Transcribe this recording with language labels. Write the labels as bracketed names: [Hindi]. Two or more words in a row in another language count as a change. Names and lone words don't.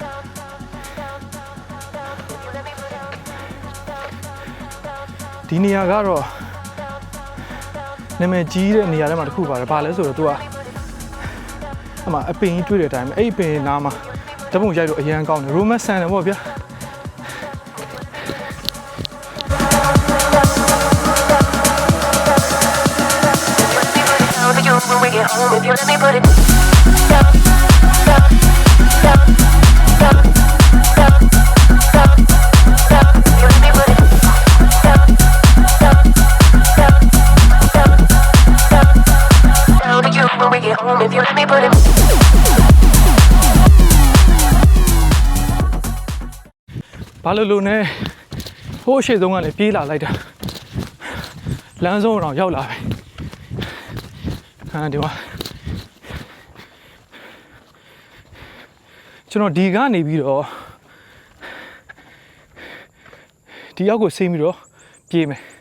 [Burmese] ဒီနေရာကတော့နာမည်ကြီးတဲ့နေရာထဲမှာတစ်ခုပါတယ်ဘာလဲဆိုတော့ तू ကအမှအပင်ကြီးတွေ့တဲ့အတိုင်းပဲအဲ့အပင်နားမှာဓာတ်ပုံရိုက်လို့အရန်ကောင်းတယ် romance ဆန်တယ်ပေါ့ဗျာ [English] When we get home, if you let me put it down, down, down, down, down, down, down. You let me put it down, down, down, down, down, down to you. When we get home, if you let me put it. [Burmese] ဘာလို့နဲ့ဟိုးရှေ့ဆုံးကလည်းပြေးလာလိုက်တာလမ်းဆုံးတော့ရောက်လာပြီဒီမှာကျွန်တော်ဒီကနေပြီးတော့ဒီရောက်ကိုဆင်းပြီးတော့ပြေးမယ်